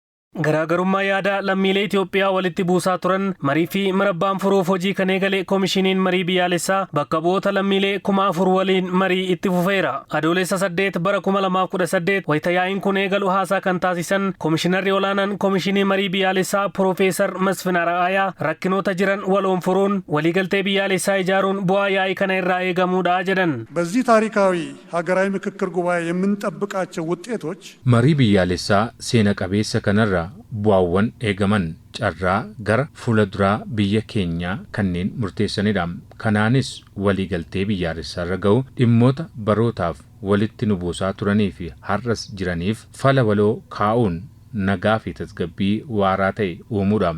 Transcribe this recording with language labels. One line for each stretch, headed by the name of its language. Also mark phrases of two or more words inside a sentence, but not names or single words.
Oromo: Garaagarummaa yaada lammiilee Itoophiyaa walitti buusaa turan marii fi marabbaan furuuf hojii kan eegale koomishiniin marii biyyaalessaa bakka bu'oota lammiilee 4,000 waliin marii itti fufeera. Adoolessa 8 bara 2018 wayita yaa'iin kun eegalu haasaa kan taasisan koomishinarri olaanaan koomishinii marii biyyaalessaa Piroofeesar Masfin Araayaa rakkinoota jiran waloon furuun waliigaltee biyyaalessaa ijaaruun bu'aa yaa'ii kana irraa eegamuudha jedhan.
Amharic: በዚህ ታሪካዊ ሀገራዊ ምክክር ጉባኤ የምንጠብቃቸው ውጤቶች
Oromo: marii biyyaalessaa seena qabeessa kanarra bu'aawwan eegaman carraa gara fuulduraa biyya keenyaa kanneen murteessanidha. Kanaanis waliigaltee biyyaalessaarra ga'u dhimmoota barootaaf walitti nu buusaa turanii fi har'as jiraniif fala waloo kaa'uun nagaa fi tasgabbii waaraa ta'e uumuudha.